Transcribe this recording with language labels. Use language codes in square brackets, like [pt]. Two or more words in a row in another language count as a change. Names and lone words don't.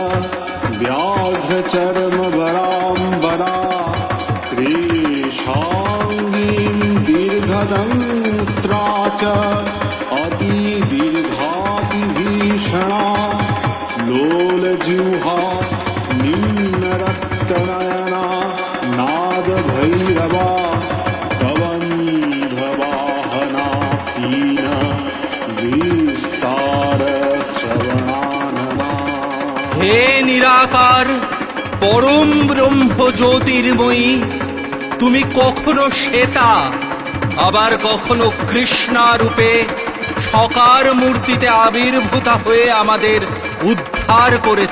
[sa] व्याघ्रचर्मवराम्बरा त्रिशाङ्गीं दीर्घदंस्त्रा च अतिदीर्घातिभीषणा लोलजिह्वा निम्नरक्तनयना नादभैरवा कबन्धवाहना पीन विस्तारश्रवणानना। [bn] হে নিরাকার পরম ব্রহ্ম জ্যোতির্ময়ী, তুমি কখনো শ্বেতা আবার কখনো কৃষ্ণা রূপে সকার মূর্তিতে আবির্ভূতা হয়ে আমাদের উদ্ধার করেছ।